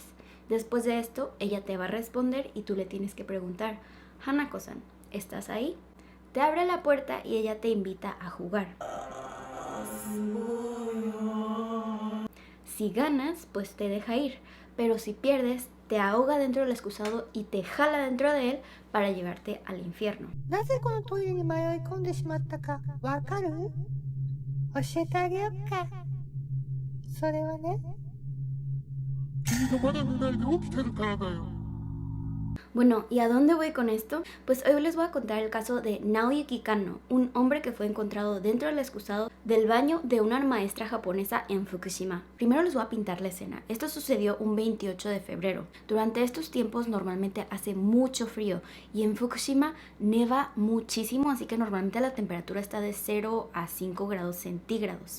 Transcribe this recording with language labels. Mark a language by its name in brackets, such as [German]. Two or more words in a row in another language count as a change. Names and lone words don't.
[Spanish] Después de esto, ella te va a responder y tú le tienes que preguntar, Hanako-san, ¿estás ahí? Te abre la puerta y ella te invita a jugar. Si ganas, pues te deja ir, pero si pierdes, te ahoga dentro del excusado y te jala dentro de él para llevarte al infierno. [Japanese] なぜこのトイレに迷い込んでしまったかわかる？教えてあげようか。それはね。君がまだ寝ないで起きてるからだよ。 [Spanish] Bueno, ¿y a dónde voy con esto? Pues hoy les voy a contar el caso de Naoyuki Kanno, un hombre que fue encontrado dentro del excusado del baño de una maestra japonesa en Fukushima. Primero les voy a pintar la escena. Esto sucedió un 28 de febrero. Durante estos tiempos normalmente hace mucho frío y en Fukushima neva muchísimo, así que normalmente la temperatura está de 0 a 5 grados centígrados.